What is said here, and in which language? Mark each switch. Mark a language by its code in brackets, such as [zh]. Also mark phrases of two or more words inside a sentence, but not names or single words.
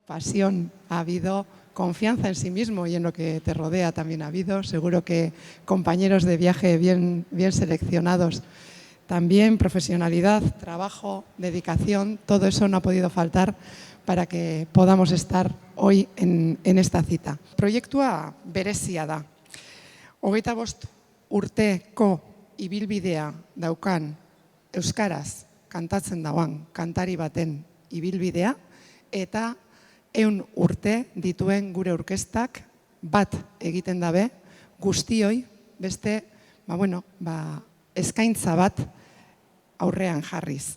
[es] pasión ha habido, confianza en sí mismo y en lo que te rodea también ha habido. Seguro que compañeros de viaje bien seleccionados también, profesionalidad, trabajo, dedicación, todo eso no ha podido faltar para que podamos estar hoy en esta cita. [eu] Proiektua berezia da. 25 urteko ibilbidea daukan euskaraz kantatzen dagoan kantari baten ibilbidea eta 100 urte dituen gure orkestak bat egiten dabe guztioi beste eskaintza bat aurrean jarriz.